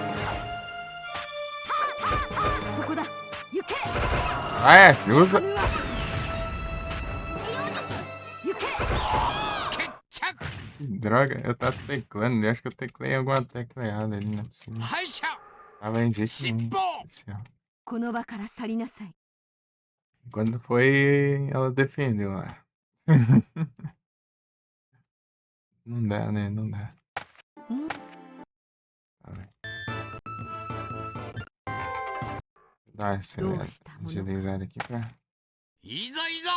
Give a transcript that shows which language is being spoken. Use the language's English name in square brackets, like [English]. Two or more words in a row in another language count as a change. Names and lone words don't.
[Japanese] そこだ。行け。 [Portuguese] Ah, é, usa. [Japanese] 行け。 [Portuguese] Droga, eu tava teclando. Eu acho que eu teclei alguma tecla errada ali, não é possível. [Japanese] 敗者 [Portuguese] Tava em jeito nenhum. [Japanese] 尻尾。 [Portuguese] Esse, ó. [Japanese] この場から去りなさい。 [Portuguese] Quando foi, ela defendeu lá. Não dá, né? Não dá. Tá bem. Dá essa agilizada aqui pra.